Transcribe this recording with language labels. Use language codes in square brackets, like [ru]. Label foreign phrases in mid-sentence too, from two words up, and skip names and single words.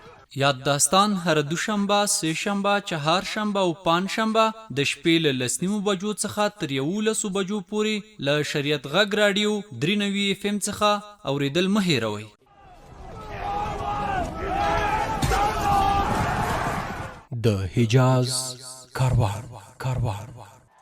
[ps] یاد داستان هر دوشنبه، سه شنبه، چهار شنبه او پنج شنبه د شپې له 10:30 بجو څخه تر 11 بجو پورې له شریعت غږ راډیو 93 FM څخه اوریدل مه هیروئ. د حجاز کاروان